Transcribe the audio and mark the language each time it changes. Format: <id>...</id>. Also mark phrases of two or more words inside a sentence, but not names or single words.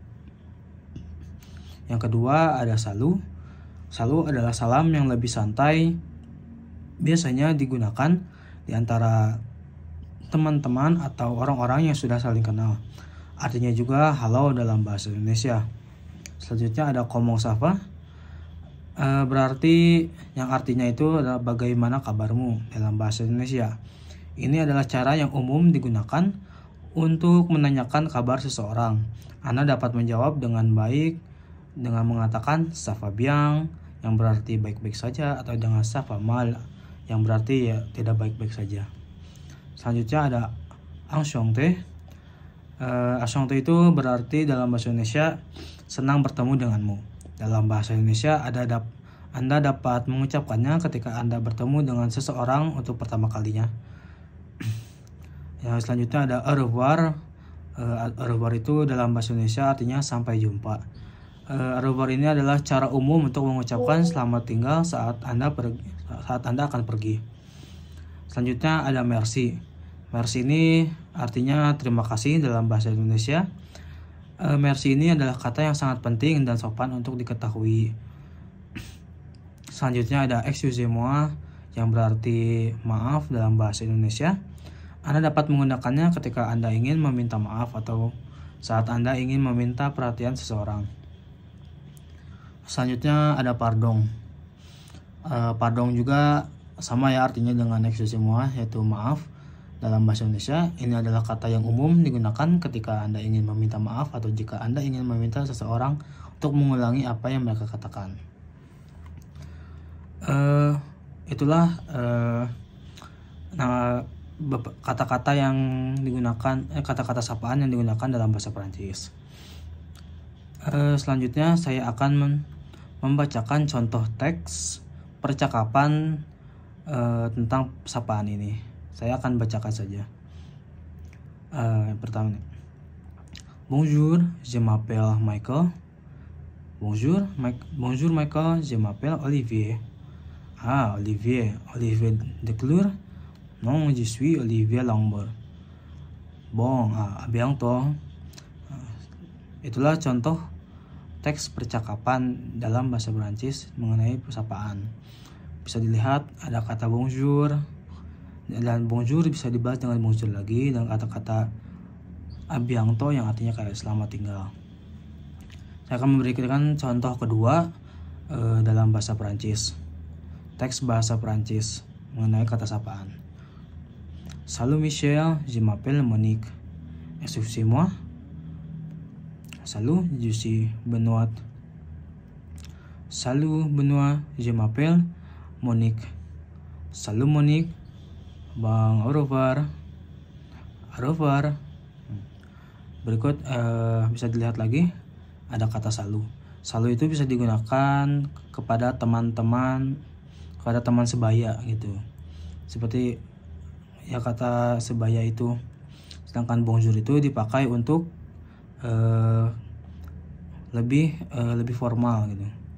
<id>Yang kedua ada salut. Salut adalah salam yang lebih santai. Biasanya digunakan di antara teman-teman atau orang-orang yang sudah saling kenal. Artinya juga halo dalam bahasa Indonesia. Selanjutnya ada</id> <fr>comment ça va.</fr> <id>Berarti yang artinya itu adalah bagaimana kabarmu dalam bahasa Indonesia. Ini adalah cara yang umum digunakan untuk menanyakan kabar seseorang. Anda dapat menjawab dengan baik dengan mengatakan</id> <fr>ça va bien,</fr> <id>yang berarti baik-baik saja, atau dengan</id> <fr>ça va mal,</fr> <id>yang berarti ya tidak baik-baik saja. Selanjutnya ada enchanté. Enchanté itu berarti dalam bahasa Indonesia senang bertemu denganmu. Dalam bahasa Indonesia Anda dapat mengucapkannya ketika Anda bertemu dengan seseorang untuk pertama kalinya. Yang selanjutnya ada</id> <fr>au revoir. Au revoir</fr> <id>itu dalam bahasa Indonesia artinya sampai jumpa.</id> <fr>Au revoir</fr> <id>ini adalah cara umum untuk mengucapkan selamat tinggal saat Anda akan pergi. Selanjutnya ada merci. Merci ini artinya terima kasih dalam bahasa Indonesia. Merci ini adalah kata yang sangat penting dan sopan untuk diketahui. Selanjutnya ada excusez-moi, yang berarti maaf dalam bahasa Indonesia. Anda dapat menggunakannya ketika Anda ingin meminta maaf atau saat Anda ingin meminta perhatian seseorang. Selanjutnya ada pardon. Pardon juga sama ya artinya dengan excusez-moi, yaitu maaf. Dalam bahasa Indonesia, ini adalah kata yang umum digunakan ketika Anda ingin meminta maaf atau jika Anda ingin meminta seseorang untuk mengulangi apa yang mereka katakan. Itulah kata-kata yang digunakan, kata-kata sapaan yang digunakan dalam bahasa Perancis. Selanjutnya saya akan membacakan contoh teks percakapan tentang sapaan ini. Saya akan bacakan saja. Yang pertama nih.</id> <fr>Bonjour, je m'appelle Michael. Bonjour Michael, je m'appelle Olivier. Olivier Declure. Non, je suis Olivier Lambert. Bon, à bientôt.</fr> <id>Itulah contoh teks percakapan dalam bahasa Perancis mengenai persapaan. Bisa dilihat ada kata bonjour. Dan bonjour bisa dibahas dengan bonjour lagi, dan kata-kata</id> <fr>a bientôt</fr> <id>yang artinya kayak selamat tinggal. Saya akan memberikan contoh kedua dalam bahasa Perancis. Teks bahasa Perancis mengenai kata sapaan.</id> <fr>Salut Michel, je m'appelle Monique. Excusez-moi. Salut, je suis Benoît. Salut Benoît, je m'appelle Monique. Salut Monique. Bang, au revoir. Au revoir.</fr> <id>Berikut bisa dilihat lagi ada kata salu. Salu itu bisa digunakan kepada teman-teman, kepada teman sebaya gitu. Seperti ya kata sebaya itu. Sedangkan bonjour itu dipakai untuk lebih formal gitu.</id>